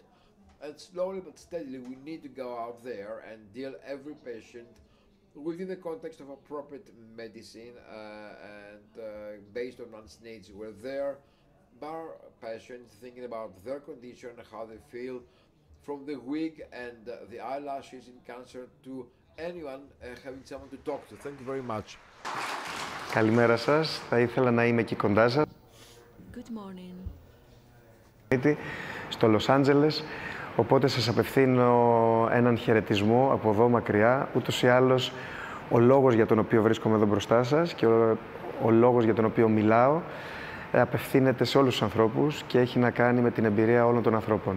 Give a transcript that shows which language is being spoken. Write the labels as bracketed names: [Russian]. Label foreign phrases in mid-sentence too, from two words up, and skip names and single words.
[English] And slowly but steadily we need to go out there and deal every patient within the context of appropriate medicine and based on one's needs. We're there bar patients thinking about their condition, how they feel, from the wig and the eyelashes in cancer to anyone having someone to talk to. Thank you very much. [Greek] Καλημέρα σας. Θα ήθελα να είμαι εκεί κοντά σας. [English] Good morning. [Greek] Στο Λος Άντζελες, οπότε σας απευθύνω έναν χαιρετισμό από εδώ μακριά. Ούτως ή άλλως, ο λόγος για τον οποίο βρίσκομαι εδώ μπροστά σας και ο λόγος για τον οποίο μιλάω απευθύνεται σε όλους τους ανθρώπους και έχει να κάνει με την εμπειρία όλων των ανθρώπων.